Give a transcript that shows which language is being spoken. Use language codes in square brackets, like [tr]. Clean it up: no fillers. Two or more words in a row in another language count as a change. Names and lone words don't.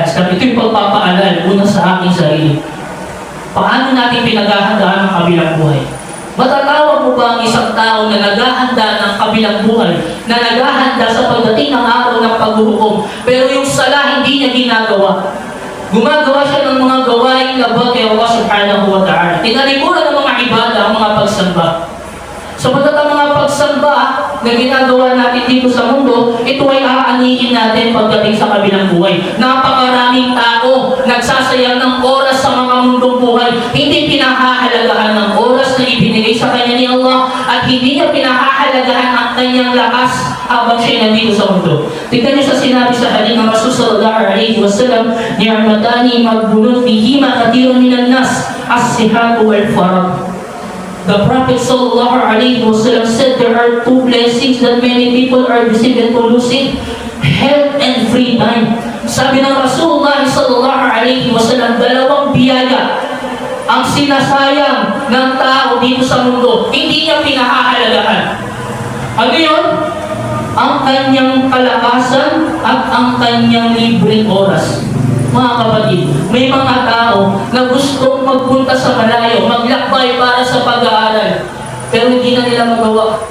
[tl] Ito yung pagpapaalala una sa aking sarili. Paano natin pinaghahandaan ang kabilang buhay? Matatawag mo ba ang isang tao na naghahanda ng kabilang buhay, na naghahanda sa pagdating ng araw ng paghuhukom, pero yung sala hindi niya ginagawa? Gumagawa siya ng mga gawain labag kay Allah [ar] سبحانه وتعالى. [tl] Tinalikuran ng mga ibada ang mga pagsamba. Sapagkat ang mga pagsamba na ginagawa natin dito sa mundo, ito ay aanihin natin pagdating sa kabilang buhay. Napakaraming tao nagsasayang ng oras sa mga mundong buhay, hindi pinahahalagahan ng oras na ibinigay sa kanya ni Allah at hindi niya pinahahalagahan ang kanyang lakas habang siya nandito sa mundo. Tignan niyo sa sinabi sa hadith ng Rasul [ar] صلى الله عليه وسلم, نعمتان مغبون فيهما كثير من الناس الصحة والفراغ. [en] The Prophet [ar] صلى الله عليه وسلم [en] said there are two blessings that many people are deceived into losing: health and free time. [tl] Sabi ng Rasulullah [ar] صلى الله عليه وسلم, [tl] dalawang biyaya ang sinasayang ng tao dito sa mundo, hindi niya pinahahalagahan. Ano yun? Ang kanyang kalakasan at ang kanyang libreng oras. Mga kapatid, may mga tao na gustong magpunta sa malayo, maglakbay para sa pag-aaral, pero hindi na nila magawa.